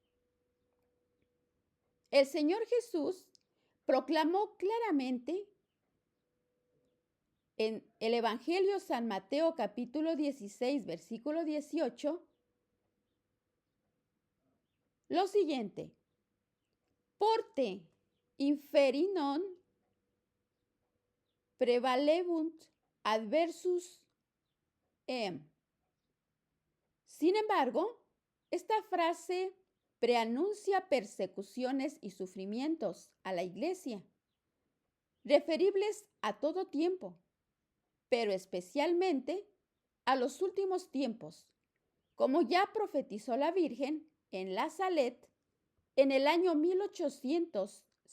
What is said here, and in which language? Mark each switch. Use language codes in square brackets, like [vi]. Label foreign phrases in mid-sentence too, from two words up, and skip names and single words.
[es] El Señor Jesús proclamó claramente en el Evangelio San Mateo capítulo 16, versículo 18, lo siguiente: [la] Porte inferi non prevalebunt adversus em. [es] Sin embargo, esta frase preanuncia persecuciones y sufrimientos a la iglesia, referibles a todo tiempo, pero especialmente a los últimos tiempos, como ya profetizó la Virgen en la Salet en el año 1850.